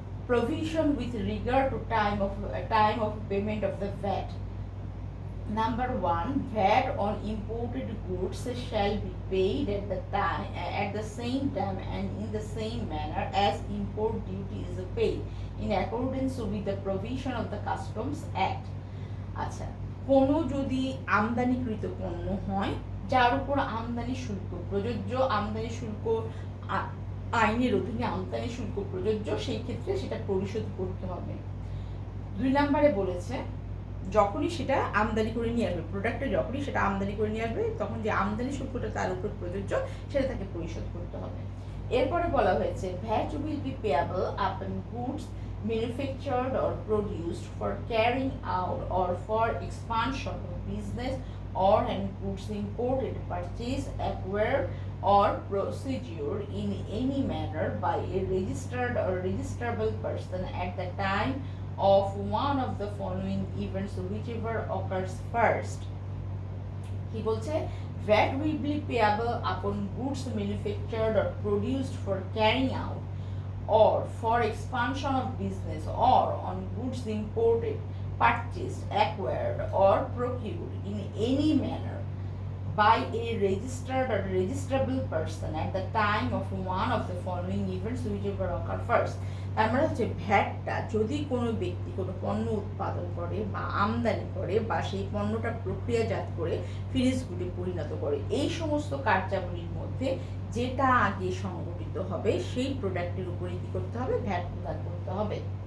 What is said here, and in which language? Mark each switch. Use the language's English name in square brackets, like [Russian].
[English] Provision with regard to time of payment of the VAT. Number one, VAT on imported goods shall be paid at the same time and in the same manner as import duty is paid in accordance with the provision of the Customs Act. [Bangla] আচ্ছা, কোনো যদি আমদানিকৃত পণ্য হয় যার উপর আমদানি শুল্ক প্রযোজ্য, আমদানি শুল্ক আইনের অধীনে আমদানি শুল্ক প্রযোজ্য, সেই ক্ষেত্রে সেটা পরিশোধ করতে হবে। 2 নম্বরে বলেছে যখনই সেটা আমদানি করে নিয়ে আসবে, প্রোডাক্টটা যখনই সেটা আমদানি করে নিয়ে আসবে তখন যে আমদানি শুল্কটা তার উপর প্রযোজ্য সেটা তাকে পরিশোধ করতে হবে। এরপরে বলা হয়েছে [English] VAT will be payable upon goods manufactured or produced for carrying out or for expansion of business or and goods imported, purchased, acquired or procedure in any manner by a registered or registrable person at the time of one of the following events whichever occurs first. [Bangla] কি বলছে, [English] VAT will be payable upon goods manufactured or produced for carrying out or for expansion of business or on goods imported, purchased, acquired or procured in any manner by a registered or registrable person at the time of one of the following events whichever occur first. [Bangla] তার মানে হচ্ছে ভ্যাটটা যদি কোনো ব্যক্তি কোনো পণ্য উৎপাদন করে বা আমদানি করে বা সেই পণ্যটা প্রক্রিয়াজাত করে ফিনিশ গুডে পরিণত করে, এই সমস্ত কার্যাবলীর মধ্যে যেটা আগে সংগঠিত হবে সেই প্রোডাক্টের উপরে কি করতে হবে, ভ্যাট প্রদান করতে হবে।